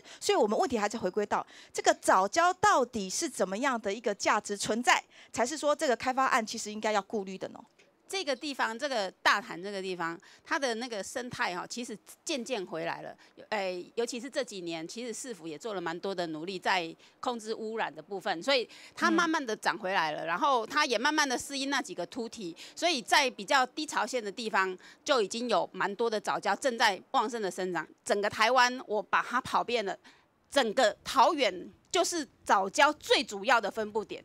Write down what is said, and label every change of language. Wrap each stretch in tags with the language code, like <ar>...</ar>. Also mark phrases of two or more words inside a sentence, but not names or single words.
<zh>所以，我們問題還是回歸到這個藻礁到底是怎麼樣的一個價值存在，才是說這個開發案其實應該要顧慮的呢？這個地方，這個大潭這個地方，它的那個生態哈，其實漸漸回來了。尤其是這幾年，其實市府也做了蠻多的努力，在控制污染的部分，所以它慢慢的長回來了。然後它也慢慢的適應那幾個凸體，所以在比較低潮線的地方，就已經有蠻多的藻礁正在旺盛的生長。整個台灣，我把它跑遍了，整個桃園就是藻礁最主要的分布點。</zh>